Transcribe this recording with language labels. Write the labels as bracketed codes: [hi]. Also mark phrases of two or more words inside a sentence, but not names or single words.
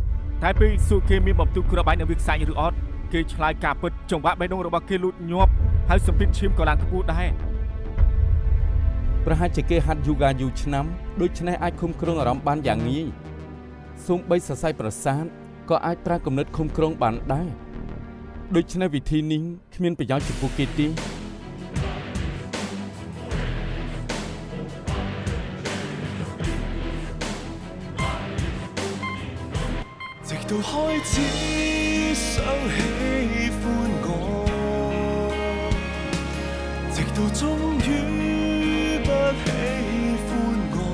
[km] តែពេលសួរគេមានបំទុះក្របបែកនៅវាលខ្សាច់ឬអត់គេឆ្លើយការពិតចង្វាក់បេះដូងរបស់គេលូតញាប់ហើយសម្ពាធឈាមក៏ឡើងខ្ពស់ដែរ ប្រហែលជាគេហាត់យូហ្គាយូរឆ្នាំដូច្នេះអាចឃុំគ្រងអារម្មណ៍បានយ៉ាងងាយសូម្បីសរសៃប្រសាទក៏អាចប្រើគំនិតឃុំគ្រងបានដែរដូច្នេះវិធីនេះគ្មានប្រយោជន៍ចំពោះគេទេ [zh] 直到開始想喜歡我，直到終於不喜歡我，